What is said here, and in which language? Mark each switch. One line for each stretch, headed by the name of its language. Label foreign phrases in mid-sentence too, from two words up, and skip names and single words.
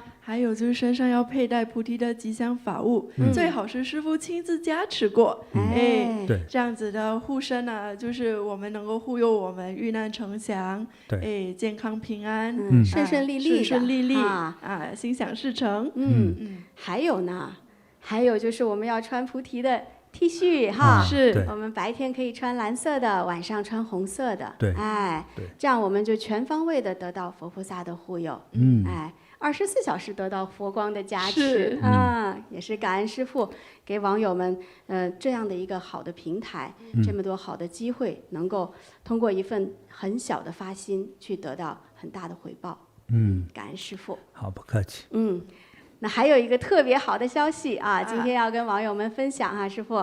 Chinese: 還有就是身上要佩戴菩提的吉祥法物，最好是師父親自加持過，對，這樣子的護身呢，就是我們能夠護佑我們遇難成祥，對，健康平安，順順利利的，順順利利心想事成。還有呢，還有就是我們要穿菩提的T 恤哈，是我们白天可以穿藍色的，晚上穿紅色的，對，這樣我們就全方位的得到佛菩薩的護佑，24小時得到佛光的加持也是感恩師父給網友們這樣的一個好的平台，這麼多好的機會，能夠通過一份很小的發心去得到很大的回報，感恩師父。好，不客氣。那還有一個特別好的消息啊，今天要跟網友們分享啊，師父。